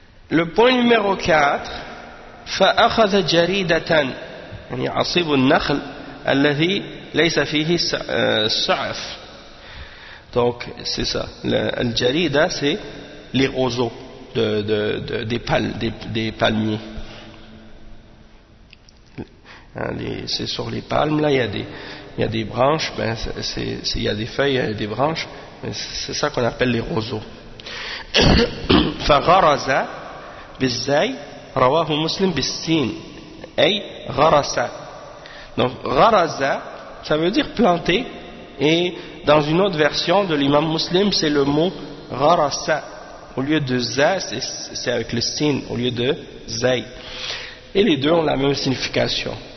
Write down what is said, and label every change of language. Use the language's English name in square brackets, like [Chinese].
[French] Le point numéro 4, [Arabic] فأخذ جريدة يعني عصيب النخل الذي ليس فيه سعف. [French] Donc c'est ça, le jarida, c'est les roseaux des palmiers, c'est sur les palmes là il y a des branches, ben c'est il y a des feuilles, il y a des branches, c'est ça qu'on appelle les roseaux. [Arabic] فغرز بالزاي رواه مسلم بالسين أي غرس. [French] Donc غرز ça veut dire planter. Et dans une autre version de l'imam muslim, c'est le mot gharasa. Au lieu de za, c'est avec le sin, au lieu de zay. Et les deux ont la même signification.